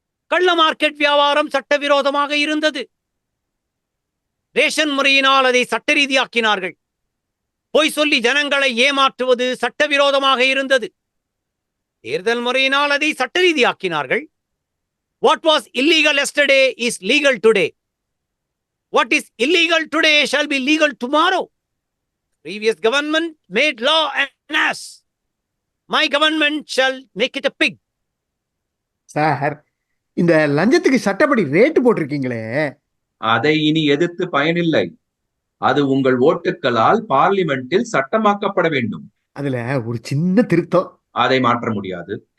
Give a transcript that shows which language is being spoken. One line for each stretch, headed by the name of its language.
Tamil: கள்ள மார்க்கெட் வியாபாரம் சட்டவிரோதமாக இருந்தது. ரேஷன் முறையினால் அதை சட்ட ரீதியாக்கினார்கள். பொய் சொல்லி ஜனங்களை ஏமாற்றுவது சட்டவிரோதமாக இருந்தது. தேர்தல் முறையினால் அதை சட்ட ரீதியாக்கினார்கள்.
English: What was illegal yesterday is legal today. What is illegal today shall be legal tomorrow. Previous government made law an ass. My government shall make it a pig.
Tamil: Sir, இந்த லஞ்சத்துக்கு சட்டப்படி ரேட்டு போட்டிருக்கீங்களே, அதை இனி எதிர்த்து பயனில்லை. அது உங்கள் ஓட்டுக்களால் பார்லிமெண்டில் சட்டமாக்கப்பட வேண்டும். அதுல ஒரு சின்ன திருத்தம். அதை மாற்ற முடியாது.